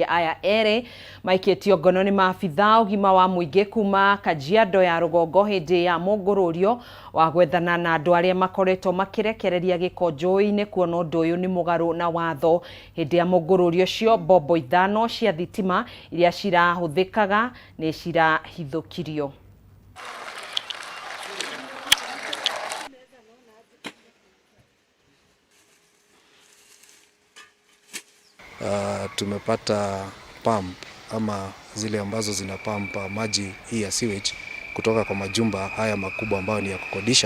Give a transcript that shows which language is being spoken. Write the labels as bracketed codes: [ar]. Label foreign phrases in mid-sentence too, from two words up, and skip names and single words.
[ki] Aya erĩ maikĩtio ngono nĩ maabitha ũgima wa mũingĩ kuma Kajiado ya rũgongo hĩndĩ ya mũngũrũrio wa gwethana na andũ arĩa makoretwo makĩrekereria gĩko njũĩ-inĩ, kuona ũndũ ũyũ nĩ mũgarũ na watho. Hĩndĩ ya mũngũrũrio ũcio bombo ithano cia thitima iria cirahũthĩkaga nĩ cirahithũkirio. [sw] Tumepata pump ama zile ambazo zina pump maji hii ya sewage kutoka kwa majumba haya makubwa ambayo ni ya kukodisha.